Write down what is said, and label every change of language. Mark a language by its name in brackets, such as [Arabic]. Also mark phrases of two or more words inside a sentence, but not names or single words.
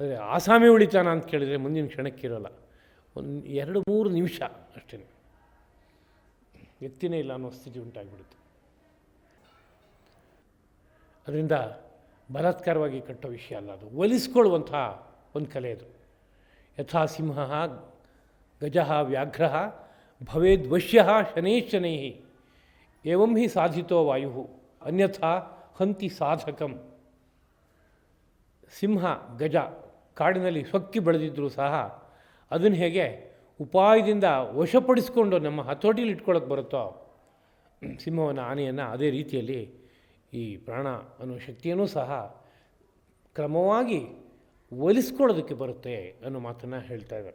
[Kannada] ಆದರೆ ಆಸಾಮಿ ಉಳಿತಾನ ಅಂತ ಕೇಳಿದರೆ ಮುಂದಿನ ಕ್ಷಣಕ್ಕಿರೋಲ್ಲ, ಒಂದು 2-3 ನಿಮಿಷ ಅಷ್ಟೇ, ಎತ್ತಿನೇ ಇಲ್ಲ ಅನ್ನೋ ಸ್ಥಿತಿ ಉಂಟಾಗಿಬಿಡುತ್ತೆ. ಅದರಿಂದ ಬಲಾತ್ಕಾರವಾಗಿ ಕಟ್ಟೋ ವಿಷಯ ಅಲ್ಲ, ಅದು ಒಲಿಸ್ಕೊಳ್ಳುವಂಥ ಒಂದು ಕಲೆ ಅದು. [Sanskrit] ಯಥಾ ಸಿಂಹ ಗಜ ವ್ಯಾಘ್ರ ಭವೇದ್ವಶ್ಯ ಶನೈಶ್ಶನೈ ಏವಂ ಹಿ ಸಾಧಿತೋ ವಾಯು ಅನ್ಯಥಾ ಹಂತಿ ಸಾಧಕಂ. [Kannada] ಸಿಂಹ ಗಜ ಕಾಡಿನಲ್ಲಿ ಸೊಕ್ಕಿ ಬೆಳೆದಿದ್ದರೂ ಸಹ ಅದನ್ನು ಹೇಗೆ ಉಪಾಯದಿಂದ ವಶಪಡಿಸ್ಕೊಂಡು ನಮ್ಮ ಹತೋಟಿಲಿ ಇಟ್ಕೊಳ್ಳೋಕೆ ಬರುತ್ತೋ ಸಿಂಹವನ್ನು, ಆನೆಯನ್ನು, ಅದೇ ರೀತಿಯಲ್ಲಿ ಈ ಪ್ರಾಣ ಅನ್ನೋ ಶಕ್ತಿಯೂ ಸಹ ಕ್ರಮವಾಗಿ ಒಲಿಸ್ಕೊಳ್ಳೋದಕ್ಕೆ ಬರುತ್ತೆ ಅನ್ನೋ ಮಾತನ್ನು ಹೇಳ್ತಾ ಇದ್ದಾರೆ.